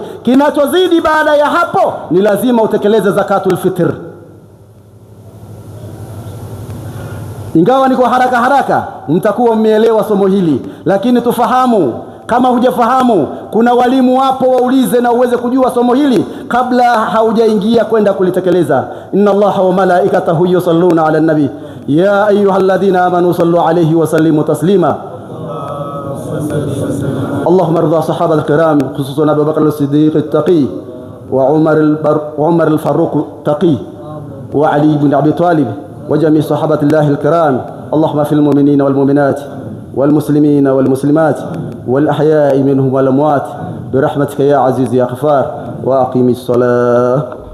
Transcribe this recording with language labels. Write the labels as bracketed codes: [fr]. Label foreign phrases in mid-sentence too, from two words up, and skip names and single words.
[sw] Kinachozidi baada ya hapo ni lazima utekeleze [ar] زكاة الفطر. [sw] Ingawa niko haraka, mtakuwa mmeelewa somo hili, lakini tufahamu, kama hujafahamu, kuna walimu wapo, waulize na uweze kujua somo hili kabla haujaingia kwenda kulitekeleza. [ar] إن الله وملائكته يصلون على النبي يا أيها الذين آمنوا صلوا عليه وسلموا تسليما. اللهم ارض الصحابة الكرام خصوصا أبو بكر الصديق التقي وعمر الفاروق التقي وعلي بن أبي طالب وجميع صحابة الله الكرام. اللهم اغفر للمؤمنين والمؤمنات والمسلمين والمسلمات والأحياء منهم والأموات برحمتك يا عزيز يا غفار وأقم الصلاة.